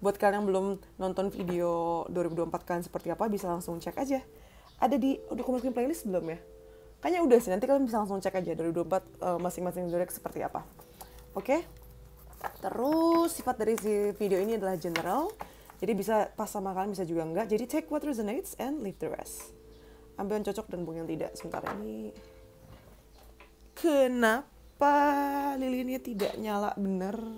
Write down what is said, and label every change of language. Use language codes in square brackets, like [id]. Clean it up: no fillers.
[id] Buat kalian yang belum nonton video 2024 kalian seperti apa, bisa langsung cek aja. Ada udah aku masukin playlist belum ya? Kayaknya udah sih, nanti kalian bisa langsung cek aja 2024 masing-masing zodiak seperti apa. Oke? Terus sifat dari si video ini adalah general. Jadi bisa pas sama kalian, bisa juga enggak. [en] Jadi take what resonates and leave the rest. [id] Ambil yang cocok dan buang yang tidak. Sebentar ini. Kenapa lilinnya tidak nyala bener?